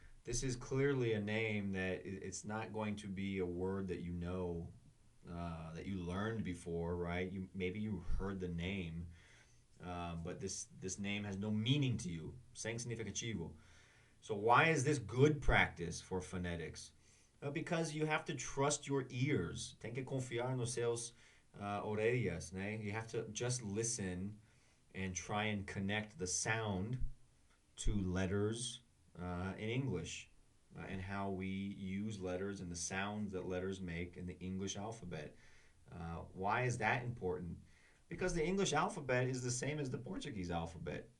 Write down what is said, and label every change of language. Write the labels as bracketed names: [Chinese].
[English] This is clearly a name that it's not going to be a word that you know, that you learned before, right? Maybe you heard the name, but this name has no meaning to you. [Portuguese] Sem significativo. [English] So why is this good practice for phonetics? Because you have to trust your ears. [Portuguese] Tem que confiar nos seus orelhas, né? [English] You have to just listen and try and connect the sound to letters in English, and how we use letters and the sounds that letters make in the English alphabet. Why is that important? Because the English alphabet is the same as the Portuguese alphabet.